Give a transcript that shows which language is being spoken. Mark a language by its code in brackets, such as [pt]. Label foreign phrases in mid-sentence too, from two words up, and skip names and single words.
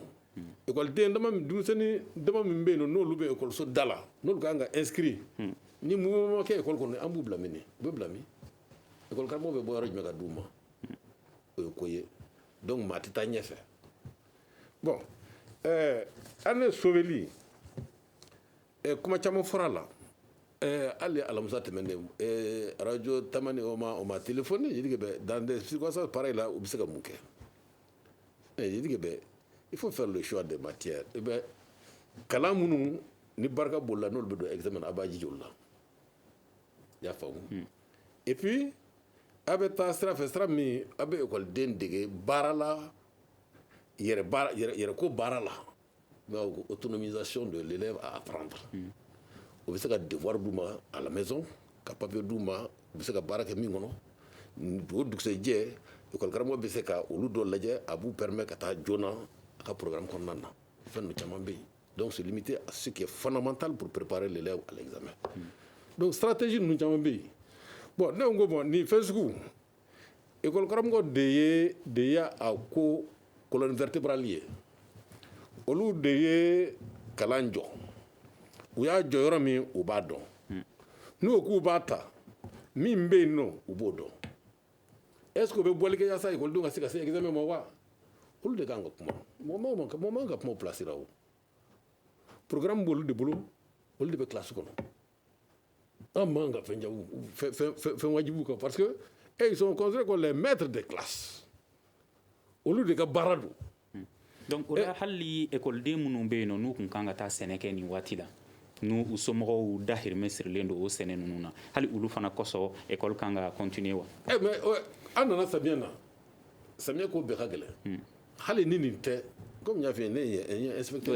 [bm] Écoleden denmisɛnnin dama min bɛ yen n'olu bɛ école da la n'olu kan ka inscrit ni mouvement kɛ école kɔnɔ an b'u bila min u bɛ bila min école karamɔgɔ bɛ bɔ yɔrɔ jumɛn ka d'u ma o ye ko ye donc maa tɛ taa ɲɛfɛ. [fr] Bon année [bm] sauveli kuma caman fɔra a la hali alamisa tɛmɛnen [fr] radio Tamani o ma téléphoné je dis que dans des circonstances pareilles là [bm] u bɛ se ka mun kɛ [fr] je dis que il faut faire le choix des matières. Et bien, [bm] kalan minnu ni barika bolila n'olu bɛ don examen na a b'a jija olu la i y'a faamu. [fr] Et puis [bm] a bɛ taa sira fɛ sira min a bɛ ekɔliden dege baara la yɛrɛko baara la [fr] autonomisation de l'élève à apprendre [bm] o bɛ se ka devoir d'u ma [fr] à la maison [bm] ka papier d'u ma u bɛ se ka baara kɛ min kɔnɔ o dugusɛjɛ école karamɔgɔ bɛ se ka olu dɔ lajɛ a b'u permettre ka taa joona a ka programme kɔnɔna na fɛn ninnu caman bɛ yen donc [fr] c'est limité à ce qui est fondamental pour préparer l'élève à l'examen. [bm] Donc stratégie ninnu caman bɛ yen bon ne ko bon nin fɛn sugu école karamɔgɔ de ye a ko [fr] colonne vertébrale [bm] ye olu de ye kalan jɔ u y'a jɔ yɔrɔ min u b'a dɔn n'u ko k'u b'a ta min bɛ yen nɔ u b'o dɔn [fr] est-ce que [bm] u bɛ bɔli kɛ yasa écoledenw ka se ka se examen ma wa olu de kan ka kuma mɔgɔ man ka kuma place la o programme b'olu de bolo olu de bɛ classe kɔnɔ an man ka fɛn wajibu kan [fr] parce que ils sont considérés comme les maîtres de classe [bm] olu de ka baara don. Donc o la hali ekɔliden minnu bɛ yen nɔ n'u kun kan ka taa sɛnɛ kɛ nin waati la n'u u somɔgɔw dahirimɛ sirilen don o sɛnɛ ninnu na hali olu fana kɔsɔn école kan ka continuer wa. Mais an nana samiyɛ na samiyɛ ko bɛɛ ka gɛlɛn hali ni nin tɛ comme n y'a f'i ye ne ye inspecteur.